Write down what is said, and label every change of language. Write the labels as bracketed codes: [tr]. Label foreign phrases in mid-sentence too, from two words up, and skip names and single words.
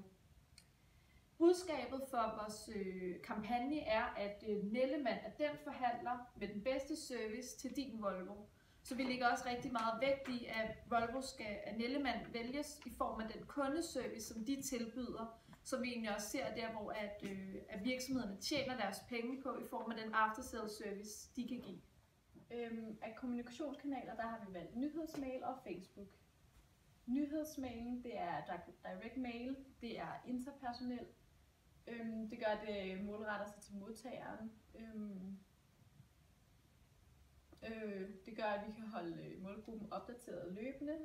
[da] Budskabet for vores kampagne er, at Nellemann er den forhandler med den bedste service til din Volvo. Så vi lægger også rigtig meget vægt i, at Nellemann vælges i form af den kundeservice, som de tilbyder, som vi egentlig også ser der, hvor at virksomhederne tjener deres penge på i form af den [en] after-sales service, [da] de kan give. Af kommunikationskanaler, der har vi valgt nyhedsmail og Facebook. Nyhedsmailen, det er [en] direct mail, [da] det er interpersonel. Det gør, at det målretter sig til modtageren. Det gør, at vi kan holde målgruppen opdateret løbende.